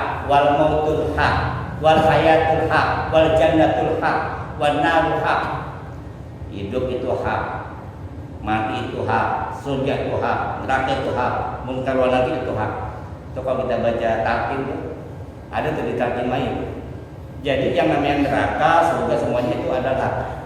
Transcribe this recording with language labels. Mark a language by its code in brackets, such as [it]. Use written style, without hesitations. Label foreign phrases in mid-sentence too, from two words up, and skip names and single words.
[ar] والموت حق والحياة حق والجنة حق والنار حق. [id] Hidup itu hak, mati itu hak, surga itu hak, neraka itu hak, munkar wal nakir itu hak. Itu kalau kita baca tartim ada tuh di tartim lain. Jadi yang namanya neraka, surga semuanya itu adalah.